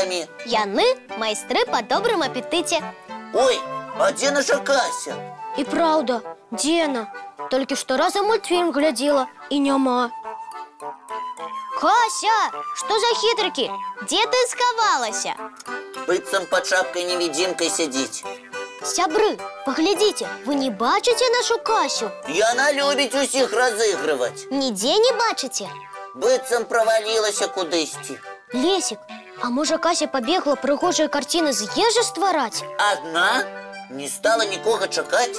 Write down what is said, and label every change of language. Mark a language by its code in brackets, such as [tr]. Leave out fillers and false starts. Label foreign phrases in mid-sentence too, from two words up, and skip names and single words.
[be] Яны майстры па добрым апетыце. [ru] Ой, А где наша Кася? [uk] І правда, де она? [be] Толькі што разам мультфільм глядзела і няма. Кася, што за хітрыкі? Дзе ты схавалася? [ru] Быццам под шапкой-невидимкой сидеть. [be] Сябры, паглядзіце, вы не бачыце нашу Касю? Яна любіць усіх разыгрываць. Нідзе не бачыце? Быццам правалілася кудысьці. Лесік, а можа Кася пабегла прыгожыя карціны з ежы ствараць? Одна? Не стала нікога чакаць?